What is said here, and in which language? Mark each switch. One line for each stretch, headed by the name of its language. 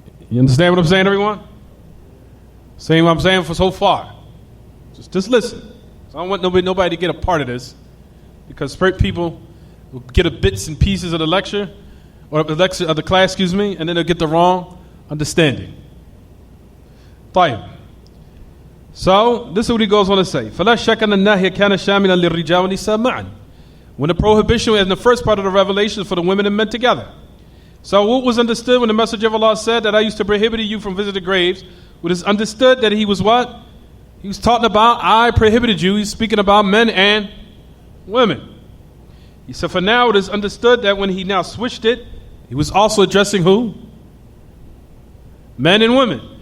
English: You understand what I'm saying, everyone? Saying what I'm saying for so far. Just listen. So I don't want nobody to get a part of this, because people will get a bits and pieces of the lecture, or the lecture of the class, excuse me, and then they'll get the wrong understanding.
Arabic: طيب.
English: So this is what he goes on to say.
Arabic: فلا شك أن النهي كان شاملا للرجال والنساء معا.
English: When the prohibition in the first part of the revelation is for the women and men together. So what was understood when the Messenger of Allah said that I used to prohibit you from visiting graves? What is understood that he was what? He was talking about I prohibited you. He's speaking about men and women. He said for now it is understood that when he now switched it, he was also addressing who? Men and women.